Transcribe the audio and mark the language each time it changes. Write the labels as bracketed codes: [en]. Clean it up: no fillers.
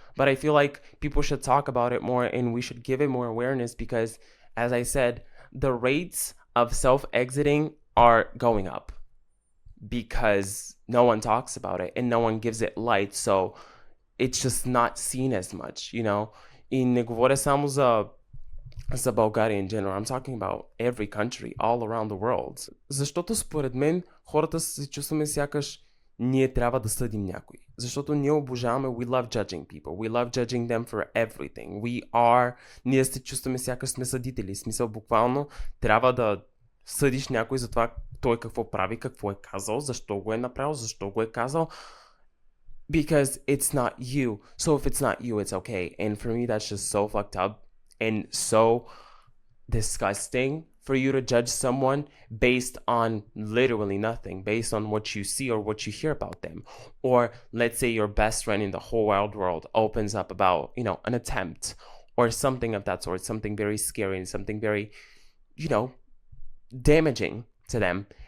[en] But I feel like people should talk about it more and we should give it more awareness because, as I said, the rates of self-exiting are going up because no one talks about it and no one gives it light. So it's just not seen as much, [bg] И не говоря само за България [en] in general. I'm talking about every country, all around the world. [bg] Защото според мен хората се чувстваме сякаш ние трябва да съдим някой. Защото ние обожаваме, [en] we love judging people. We love judging them for everything. [bg] Ние се чувстваме сякаш сме съдители. В смисъл буквално трябва да съдиш някой за това той какво прави, какво е казал, защо го е направил, защо го е казал. [en] Because it's not you. So if it's not you, it's okay. And for me, that's just so fucked up and so disgusting for you to judge someone based on literally nothing, based on what you see or what you hear about them. Or let's say your best friend in the whole wide world opens up about, an attempt or something of that sort, something very scary and something very, damaging to them.